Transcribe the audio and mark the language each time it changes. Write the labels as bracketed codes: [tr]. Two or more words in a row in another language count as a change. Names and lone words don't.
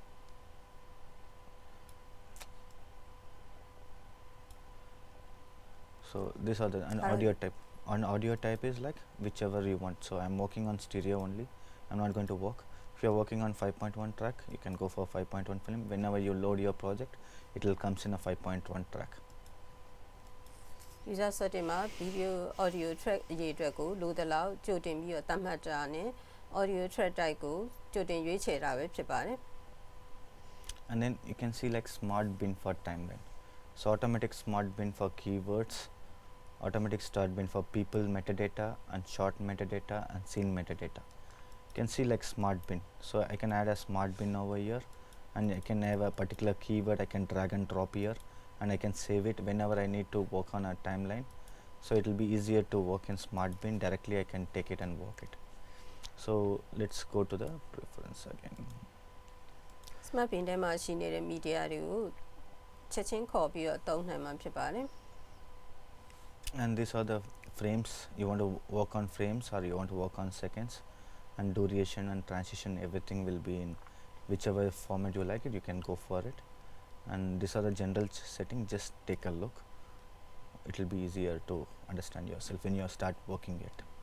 [en] So these are the audio type. On audio type is like whichever you want. So I'm working on stereo only. I'm not going to work. If you're working on 5.1 track, you can go for 5.1 film. Whenever you load your project, it will comes in a 5.1 track. user setting [my] မှာ [en] video audio track [my] အရေးအတွက်ကိုလိုသလောက်ကြိုတင်ပြီးတော့သတ်မှတ်တာနဲ့ [en] audio track type [my] ကိုကြိုတင်ရွေးချယ်တာပဲဖြစ်ပါတယ် [en] and then you can see like smart bin for timeline. So automatic smart bin for keywords, automatic start bin for people metadata and short metadata and scene metadata. You can see like smart bin. So I can add a smart bin over here, and I can have a particular keyword. I can drag and drop here, and I can save it whenever I need to work on a timeline. So it will be easier to work in smart bin. Directly I can take it and work it. So let's go to the preference again. smart bin [my] ထဲမှာရှိနေတဲ့ media တွေကိုချက်ချင်းခေါ်ပြီးတော့သုံးနိုင်မှာဖြစ်ပါတယ် [en] And these are the frames. You want to work on frames or you want to work on seconds, and duration and transition, everything will be in whichever format you like it, you can go for it. And these are the general setting. Just take a look. It will be easier to understand yourself when you start working it.